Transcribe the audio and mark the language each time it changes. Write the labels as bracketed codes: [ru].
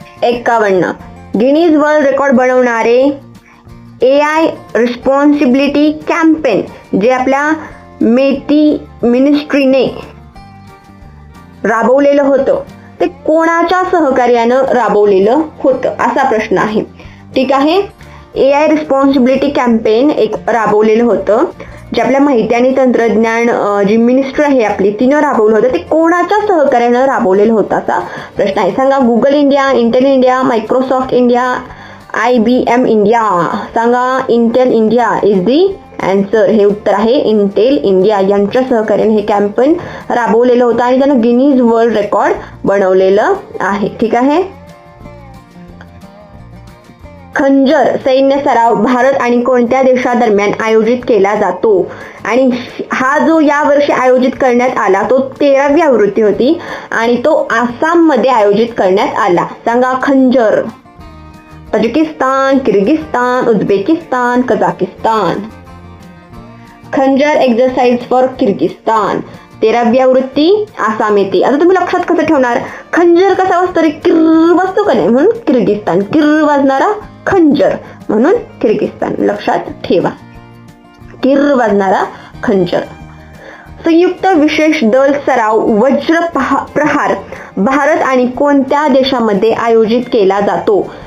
[mr] 51 Guinness world record बनवणारे AI responsibility campaign जे आपल्या मेटी मिनिस्ट्रीने राबवलेलं होतं ते कोणाच्या सहकार्यानं राबवलेलं होतं असा प्रश्न आहे. ठीक आहे. AI रिस्पॉन्सिबिलिटी कॅम्पेन एक राबवलेलं होतं जे आपल्या माहिती आणि तंत्रज्ञान जी मिनिस्ट्री आहे आपली तिनं राबवलं होतं ते कोणाच्या सहकार्यानं राबवलेलं होतं असा प्रश्न आहे. सांगा. Google India, Intel India, Microsoft India, IBM India. सांगा. [en] Intel India is the answer. [mr] हे उत्तर आहे. इंटेल इंडिया यांच्या सहकार्याने हे कॅम्पेन राबवलेलं होतं आणि त्यानं गिनीज वर्ल्ड रेकॉर्ड बनवलेलं आहे. ठीक आहे. खंजर सैन्य सराव भारत आणि कोणत्या देशादरम्यान आयोजित केला जातो? आणि हा जो यावर्षी आयोजित करण्यात आला तो 13वी आवृत्ती होती आणि तो आसाम मध्ये आयोजित करण्यात आला. सांगा. खंजर. Tajikistan, Kyrgyzstan, Uzbekistan, Kazakhstan. [en] Khanjar exercise for Kyrgyzstan. [mr] 13वी आवृत्ती आसाम येते. आता तुम्ही लक्षात कसं ठेवणार? खंजर कसा वाजतो रे? किर वाजतो का नाही? म्हणून किर्गिस्तान. किर वाजणारा खंजर म्हणून किर्गिस्तान. लक्षात ठेवा. किर वाजणारा खंजर. संयुक्त विशेष दल सराव वज्र प्रहार भारत आणि कोणत्या देशामध्ये आयोजित केला जातो?